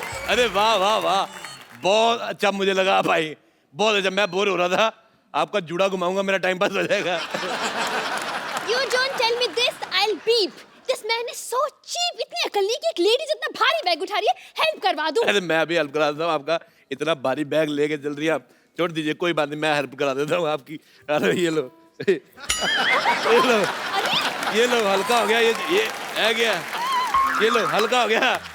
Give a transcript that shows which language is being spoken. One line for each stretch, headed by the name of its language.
Hindi: अरे वाह वाह वाह, बहुत अच्छा मुझे लगा भाई, बहुत अच्छा। मैं बोर हो रहा था, आपका जुड़ा घुमाऊंगा, मेरा टाइम पास हो जाएगा।
English: You don't tell me this, I'll beep. This man is so cheap.
Hindi: इतनी अकल नहीं कि एक लेडी जितना भारी बैग उठा रही है, हेल्प करवा दूं। अरे मैं अभी हेल्प करा देता हूँ आपका, इतना भारी बैग लेके चल रही है आप, छोड़ दीजिए, कोई बात नहीं, मैं हेल्प करा देता हूँ आपकी। अरे ये लो। ये लो हल्का हो गया, ये है गया, ये लो हल्का हो गया।